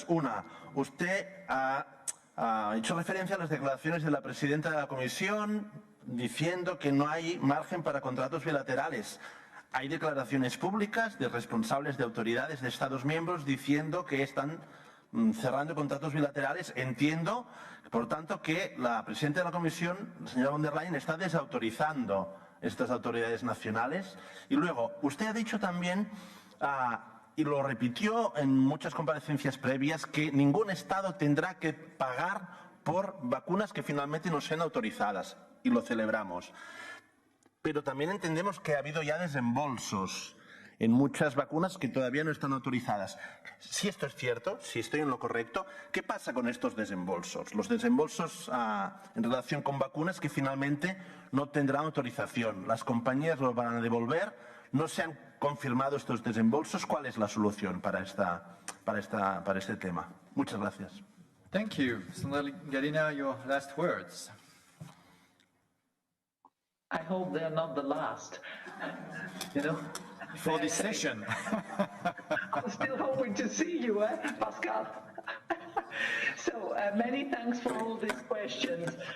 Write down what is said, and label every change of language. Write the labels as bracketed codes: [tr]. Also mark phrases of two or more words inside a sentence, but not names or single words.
[es] Una, usted ha hecho referencia a las declaraciones de la presidenta de la Comisión diciendo que no hay margen para contratos bilaterales. Hay declaraciones públicas de responsables de autoridades de Estados miembros diciendo que están cerrando contratos bilaterales. Entiendo, por tanto, que la presidenta de la Comisión, la señora von der Leyen, está desautorizando estas autoridades nacionales. Y luego, usted ha dicho también, y lo repitió en muchas comparecencias previas, que ningún Estado tendrá que pagar por vacunas que finalmente no sean autorizadas, y lo celebramos. Pero también entendemos que ha habido ya desembolsos en muchas vacunas que todavía no están autorizadas. Si esto es cierto, si estoy en lo correcto, ¿qué pasa con estos desembolsos? Los desembolsos en relación con vacunas que finalmente no tendrán autorización. Las compañías lo van a devolver. No se han confirmado estos desembolsos. ¿Cuál es la solución para este tema? Muchas gracias. [en] Thank you. Sandro Gallina, your last words. I hope they're not the last. You know? For this session. I'm still hoping to see you, Pascal. So many thanks for all these questions.